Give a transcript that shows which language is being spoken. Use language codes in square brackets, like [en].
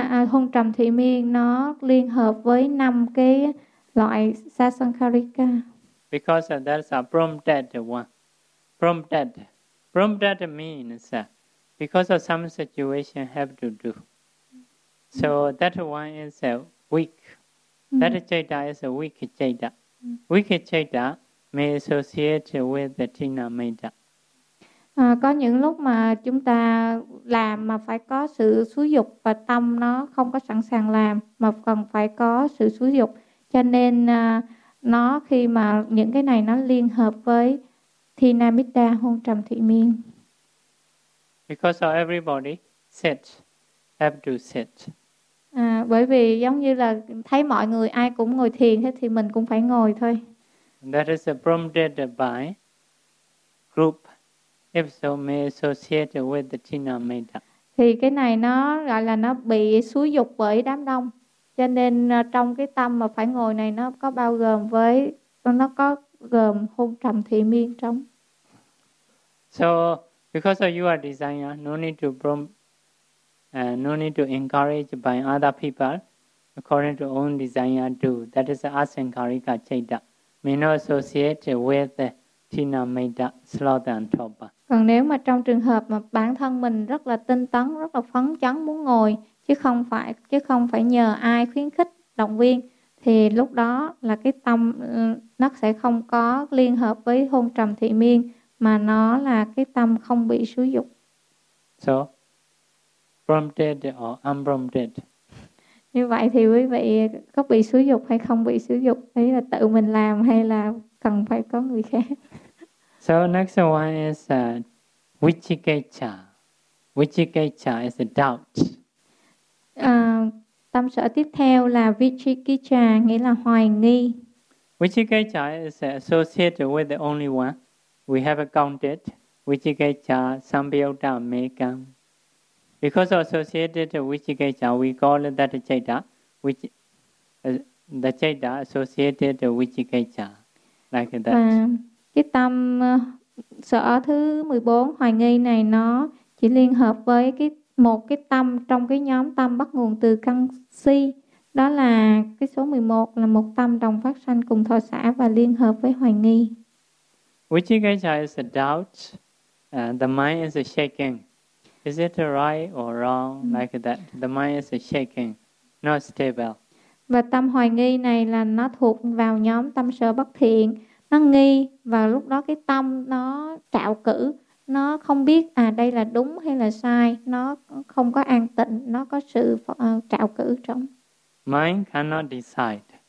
[vi] Hung trầm thị miên nó liên hợp với năm cái loại sasankarika. [en] Because that's a prompted one. Prompted. Prompted means because of some situation have to do. So that one is weak. That chaita is a weak chaita. Weak chaita may associate with the tina maita. [vi] Có những lúc mà chúng ta làm mà phải có sự xúi dục và tâm nó không có sẵn sàng làm mà còn phải có sự xúi dục. Cho nên nó khi mà những cái này nó liên hợp với tina maita hung trầm thị miên. [en] Because of everybody sit. Have to sit. [vi] Bởi vì giống như là thấy mọi người ai cũng ngồi thiền hết thì mình cũng phải ngồi thôi. [en] That is prompted by group, if so may associate with the tina maita. [vi] Thì cái này nó gọi là nó bị xúi dục bởi đám đông. Cho nên trong cái tâm mà phải ngồi này nó có bao gồm với, nó có gồm hung trầm thị miên trong. [en] So, because of you are designer, no need to prompt. No need to encourage by other people according to own desire to. That is asankarika chaita. May not associate with the tina maita sloth and topa. [vi] Còn nếu mà trong trường hợp mà bản thân mình rất là tinh tấn, rất là phấn chấn muốn ngồi, chứ không phải nhờ ai khuyến khích, động viên, thì lúc đó là cái tâm nó sẽ không có liên hợp với hôn trầm thị miên, mà nó là cái tâm không bị xúi dục. [en] So, prompted or unprompted. [vi] Như vậy thì quý vị có bị xúi dục hay không bị xúi dục, ý là tự mình làm hay là cần phải có người khác. [en] So next one is vichikicca. Vichikicca is a doubt. [vi] Tâm sở tiếp theo là vichikicca, nghĩa là hoài nghi. [en] Vichikicca is associated with the only one. We have accounted [pi] vichikicca sambyutta mekam. [en] Because associated with vichikicca, we call that chaita, which the chaita associated with vichikicca, like that. [vi] Cái tâm sở thứ 14 hoài nghi này nó chỉ liên hợp với cái một cái tâm trong cái nhóm tâm bắt nguồn từ căn si, đó là cái số 11, là một tâm đồng phát sanh cùng thọ xã và liên hợp với hoài nghi. [en] Vichikicca is a doubt, the mind is a shaking. Is it right or wrong? Like that. The mind is shaking, not stable. [vi] Và tâm hoài nghi này là nó thuộc vào nhóm tâm sở bất thiện. Nó nghi và lúc đó cái tâm nó trạo cử. Nó không biết đây là đúng hay là sai. Nó không có an tịnh. Nó có sự trạo cử trong. [en] Mind cannot decide.